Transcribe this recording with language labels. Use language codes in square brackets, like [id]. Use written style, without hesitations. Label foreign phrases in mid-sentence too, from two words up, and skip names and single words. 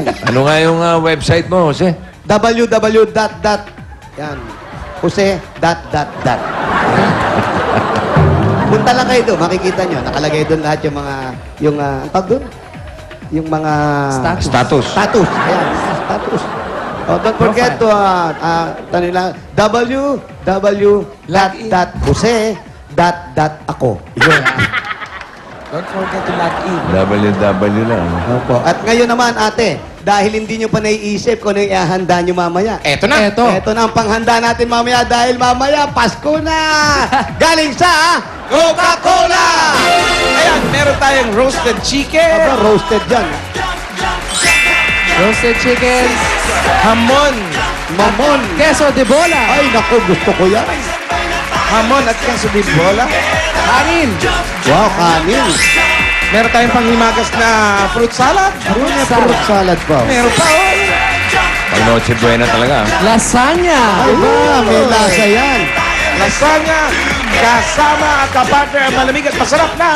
[tl] Ano nga yung website mo, Jose? www. Yan. Jose. Punta lang kayo doon, makikita nyo. Nakalagay doon lahat yung mga, ang tawag doon? Yung mga... Status. Status. Ayan, [en] status. Oh, don't forget to, [tl] tanila, www.jose.ako. Yun. [en] Don't forget to log in. [tl] www lang. Opo. At ngayon naman, ate, dahil hindi nyo pa naiisip kung ano yung ihahanda nyo mamaya. Eto na. Ito na ang panghanda natin mamaya dahil mamaya, Pasko na! Galing sa Coca-Cola! Ayan, meron tayong [en] roasted chicken, [tl] Aba, roasted dyan. [en] Roasted chicken. Hamon. [tl] Mamon. Queso de bola. Ay, naku, gusto ko yan. hamon at queso de bola. Kanin. Wow, kanin. Meron tayong panghimagas na [en] fruit salad. [tl] Ano na [en] fruit salad [tl] pa? Meron pa, oh. Pag Noche Buena talaga. Lasagna. Ay ba, may lasa yan. Lasagna, kasama at kapartner ang malamig at masarap na